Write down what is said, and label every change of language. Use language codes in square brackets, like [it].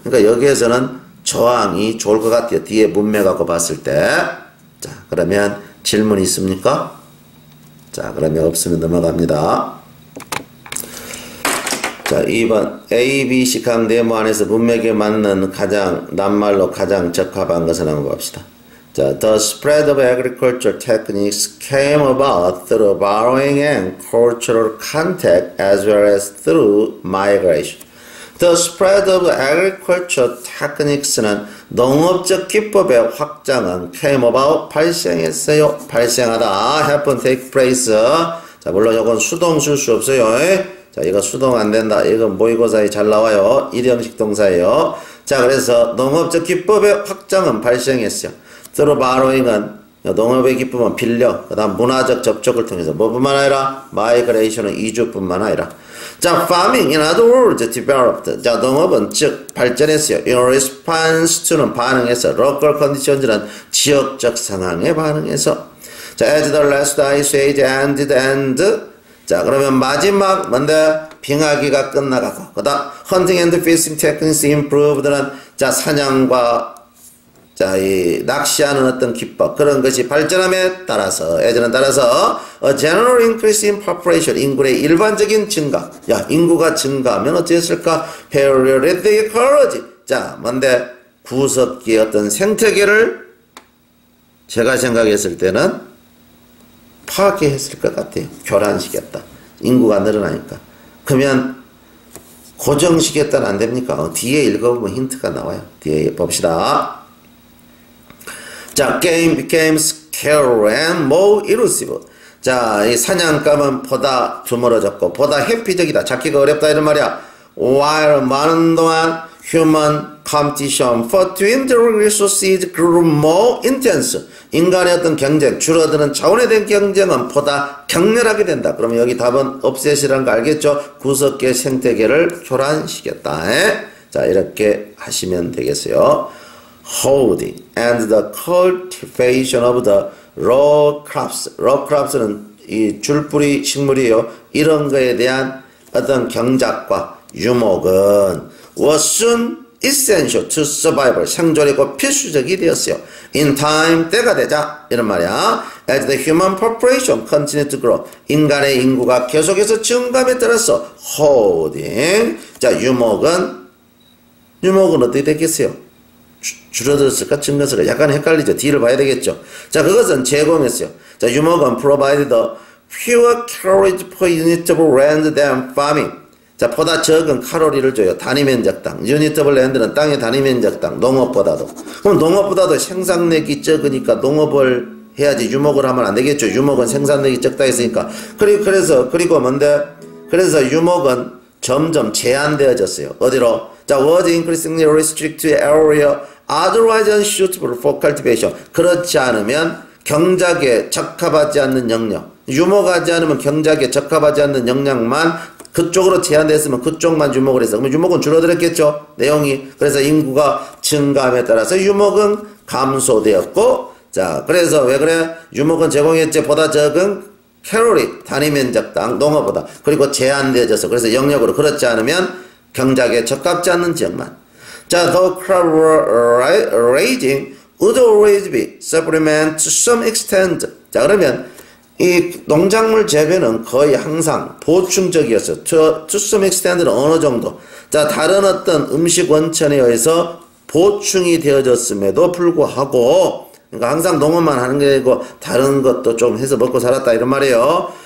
[ko] 그러니까 여기에서는 저항이 좋을 것 같아요. 뒤에 문맥 갖고 봤을 때. 자, 그러면 질문 있습니까? 자, 그러면 없으면 넘어갑니다. 자, 2번 A, B, C 각 네모 안에서 문맥에 맞는 가장 낱말로 가장 적합한 것을 한번 봅시다. [en] 자, the spread of agricultural techniques came about through borrowing and cultural contact as well as through migration. The spread of agriculture techniques [ko] 는 농업적 기법의 확장은 [en] came about [ko] 발생했어요. [en] 발생하다. happen, take place. [ko] 자, 물론 이건 수동 쓸 수 없어요. 자, 이거 수동 안 된다. 이건 모의고사에 잘 나와요. 일형식 동사예요. 자, 그래서 농업적 기법의 확장은 발생했어요. [en] through borrowing [ko] 은 농업의 기법은 빌려. 그 다음 문화적 접촉을 통해서 뭐뿐만 아니라 migration은 이주뿐만 아니라 자, [en] farming, in other words, developed. [ko] 자, 농업은 즉 발전했어요. [en] In response to [ko] 는 반응해서, [en] local conditions [ko] 는 지역적 상황에 반응해서. [en] 자, as the last ice age ended, 자, [ko] 그러면 마지막 뭔데? 빙하기가 끝나가고, 그다음 [en] hunting and fishing techniques improved [ko] 는 자, 사냥과 자, 이 낚시하는 어떤 기법 그런 것이 발전함에 따라서 예전에 따라서 [en] a general increase in population [ko] 인구의 일반적인 증가. 야, 인구가 증가하면 어찌했을까? [en] Paleolithic ecology. [ko] 자, 뭔데 구석기의 어떤 생태계를 제가 생각했을 때는 파괴했을 것 같아요. 교란시켰다. 인구가 늘어나니까. 그러면 고정시켰다는 안 됩니까? 뒤에 읽어보면 힌트가 나와요. 뒤에 봅시다. [en] 자, game became scarcer and more elusive. [ko] 자, 이 사냥감은 보다 드물어졌고 보다 회피적이다. 잡기가 어렵다 이런 말이야. [en] While [ko] 많은 동안 [en] human competition for dwindling resources grew more intense. [ko] 인간의 어떤 경쟁, 줄어드는 차원에 대한 경쟁은 보다 격렬하게 된다. 그러면 여기 답은 업셋이라는 거 알겠죠? 구석계 생태계를 교란시켰다. 자, 이렇게 하시면 되겠어요. [en] Holding and the cultivation of the row crops. row crops [ko] 는 이 줄뿌리 식물이에요. 이런 거에 대한 어떤 경작과 유목은 [en] was soon essential to survival. [ko] 생존이고 필수적이 되었어요. [en] In time, [ko] 때가 되자. 이런 말이야. [en] As the human population continued to grow. [ko] 인간의 인구가 계속해서 증감에 따라서 [en] holding. [ko] 자, 유목은 어떻게 됐겠어요? 줄어들었을까? 증가했을까? 약간 헷갈리죠. 뒤를 봐야 되겠죠. 자, 그것은 제공했어요. [en] 자, [ko] 유목은 [en] provided fewer calories per unit of land than farming. [ko] 자, 보다 적은 칼로리를 줘요. 단위 면적당. [en] unit of land [ko] 는 땅의 단위 면적당. 농업보다도. 그럼 농업보다도 생산력이 적으니까 농업을 해야지 유목을 하면 안 되겠죠. 유목은 생산력이 적다 했으니까. 그리고 뭔데? 그래서 유목은 점점 제한되어졌어요. 어디로? [en] 자, was increasingly restricted area otherwise unsuitable for cultivation. [ko] 그렇지 않으면 경작에 적합하지 않는 영역. 유목하지 않으면 경작에 적합하지 않는 영역만 그쪽으로 제한됐으면 그쪽만 유목을 했어. 그러면 유목은 줄어들었겠죠. 내용이. 그래서 인구가 증가함에 따라서 유목은 감소되었고, 자, 그래서 왜 그래? 유목은 제공했지 보다 적은 칼로리 단위 면적당 농업보다. 그리고 제한되어져서 그래서 영역으로 그렇지 않으면 경작에 적합지 않는 지역만. [en] 자, the crop raising would always be supplement to some extent. [ko] 자, 그러면 이 농작물 재배는 거의 항상 보충적이었어요. [en] to some extent [ko] 는 어느 정도. 자, 다른 어떤 음식 원천에 의해서 보충이 되어졌음에도 불구하고, 그러니까 항상 농업만 하는 게 아니고 다른 것도 좀 해서 먹고 살았다 이런 말이에요.